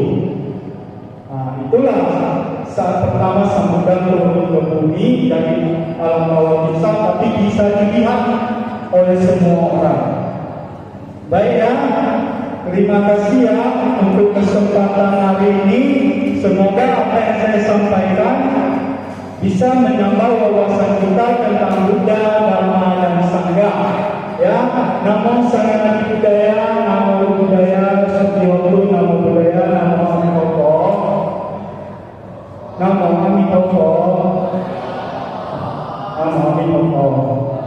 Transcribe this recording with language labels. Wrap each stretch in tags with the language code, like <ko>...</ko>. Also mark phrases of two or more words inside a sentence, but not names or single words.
<id>Itulah saat pertama Sang Buddha turun ke bumi dari alam Awamiksa, tapi bisa dilihat oleh semua orang. Baik ya, terima kasih ya untuk kesempatan hari ini. Semoga apa yang saya sampaikan bisa menambah wawasan kita tentang Buddha, Dharma, dan Sangha. Ya,</id> <sa>namo Sarana Buddhaya, namo Buddhaya, Satyotu, namo Buddhaya, namo Amitabha, namo Amitabha, namo Amitabha.</sa>